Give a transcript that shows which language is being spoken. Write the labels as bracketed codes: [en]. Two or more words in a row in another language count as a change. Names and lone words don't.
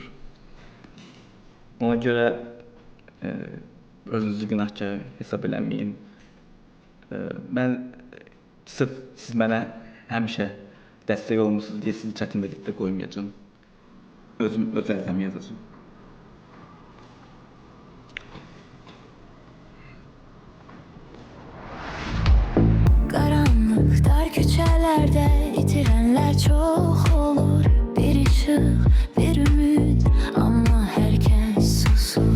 [az] Ona görə özünüzü günahkar hesab eləməyin. Mən sırf siz mənə həmişə dəstək olmuşsunuz deyə sizi çətin vəziyyətdə qoymayacağım. Öz ərizəmi yazacağım. [tr] Karanlık dar küçelerde itirenler çok olur. Bir ışık, bir ümit ama herkes susur.